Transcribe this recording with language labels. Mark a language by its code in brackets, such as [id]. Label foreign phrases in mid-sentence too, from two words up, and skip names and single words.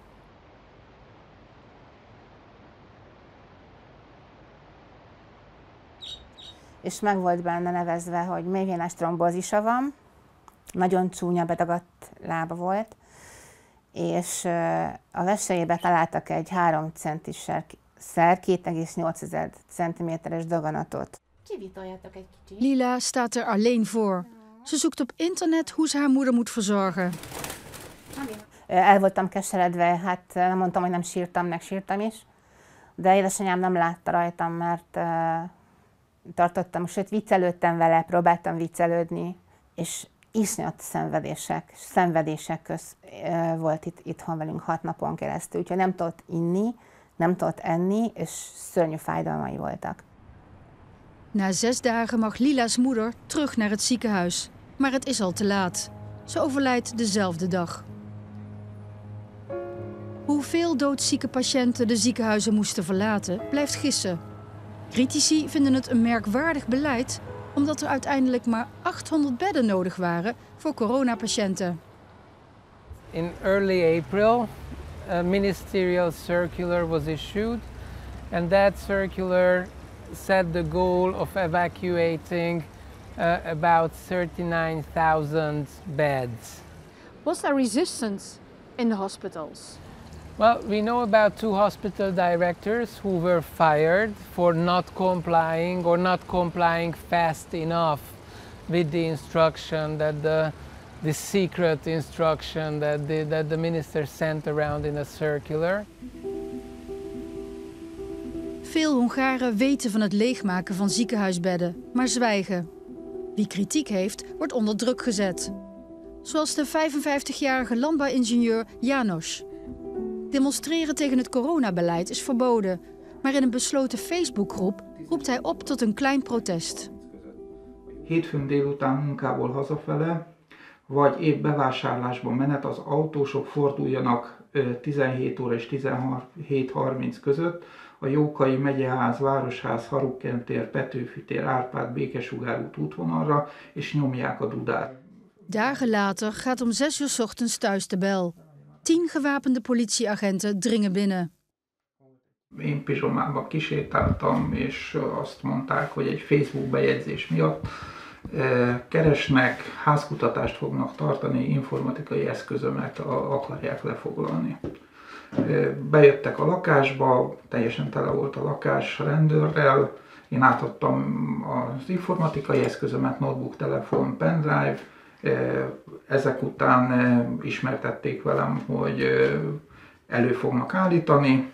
[hu] És meg volt benne nevezve, hogy mélyvénás trombózisa van, nagyon csúnya bedagadt lába volt, és a vesejébe találtak egy 3 centiszer 2,8 centiméteres daganatot. Kivitoljatok egy kicsit. [nl] Lila staat er alleen voor. Ze zoekt op internet hoe ze haar moeder moet verzorgen. [hu] El voltam keseredve, hát nem mondtam, hogy nem sírtam, meg sírtam is, de édesanyám nem látta rajtam, mert tartottam, sőt viccelődtem vele, próbáltam viccelődni, és iszonyat szenvedések köz volt itthon velünk 6 napon keresztül, úgyhogy nem tudott inni, nem tudott enni, és szörnyű fájdalmai voltak. [nl] Na 6 dagen mag Lila's moeder terug naar het ziekenhuis. Maar het is al te laat. Ze overlijdt dezelfde dag. Hoeveel doodzieke patiënten de ziekenhuizen moesten verlaten, blijft gissen. Critici vinden het een merkwaardig beleid, omdat er uiteindelijk maar 800 bedden nodig waren voor coronapatiënten. [en] In early April, a ministerial circular was issued, and that circular set the goal of evacuating about 39,000 beds. Was there resistance in the hospitals? Well, we know about 2 hospital directors who were fired for not complying or not complying fast enough with the instruction that the secret instruction that the minister sent around in a circular. [nl] Veel Hongaren weten van het leegmaken van ziekenhuisbedden, maar zwijgen. Wie kritiek heeft, wordt onder druk gezet. Zoals de 55-jarige landbouwingenieur János. Demonstreren tegen het coronabeleid is verboden, maar in een besloten Facebookgroep roept hij op tot een klein protest. [hu] Hétfőn délután munkából hazafele, vagy épp bevásárlásba menet, az autósok forduljanak 17 óra és 17:30 között a Jókai megyeház, Városház, Harukken tér, Petőfi tér, Árpád, Békesugár út útvonalra, és nyomják a dudát. [nl] Dagen later gaat om 6 uur 's ochtends thuis de bel. 10 gewapende politieagenten dringen binnen. [hu] Én pizsomába kisétáltam, és azt mondták, hogy egy Facebook bejegyzés miatt keresnek, házkutatást fognak tartani, informatikai eszközömet akarják lefoglalni. Bejöttek a lakásba, teljesen tele volt a lakás rendőrrel, én átadtam az informatikai eszközömet, notebook, telefon, pendrive, ezek után ismertették velem, hogy elő fognak állítani.